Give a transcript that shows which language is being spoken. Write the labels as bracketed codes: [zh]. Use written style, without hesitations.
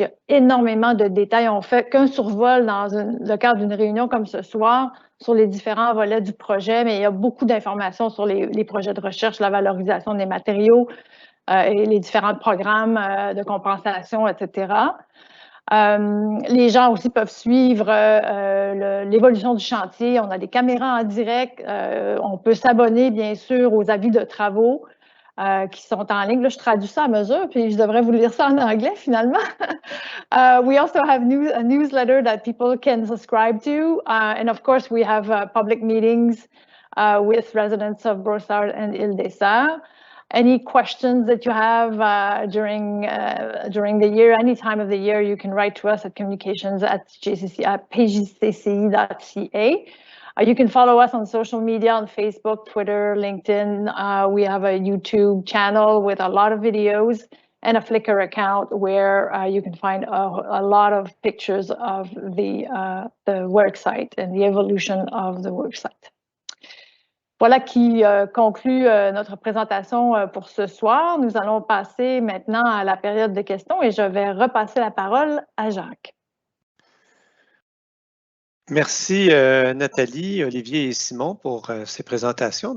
[fr] Il y a énormément de détails. On ne fait qu'un survol dans le cadre d'une réunion comme ce soir sur les différents volets du projet, mais il y a beaucoup d'informations sur les projets de recherche, la valorisation des matériaux et les différents programmes de compensation, etc. Les gens aussi peuvent suivre l'évolution du chantier. On a des caméras en direct. On peut s'abonner, bien sûr, aux avis de travaux qui sont en ligne. Là, je traduis ça à mesure, puis je devrais vous lire ça en anglais, finalement. [en] We also have a newsletter that people can subscribe to. And of course, we have public meetings with residents of Brossard and Île-des-Sœurs. Any questions that you have during the year, any time of the year, you can write to us at communications@pjcci.ca. You can follow us on social media, on Facebook, Twitter, LinkedIn. We have a YouTube channel with a lot of videos and a Flickr account where you can find a lot of pictures of the worksite and the evolution of the worksite. [fr] Voilà qui conclut notre présentation pour ce soir. Nous allons passer maintenant à la période de questions et je vais repasser la parole à Jacques. Merci Nathalie, Olivier et Simon pour ces présentations.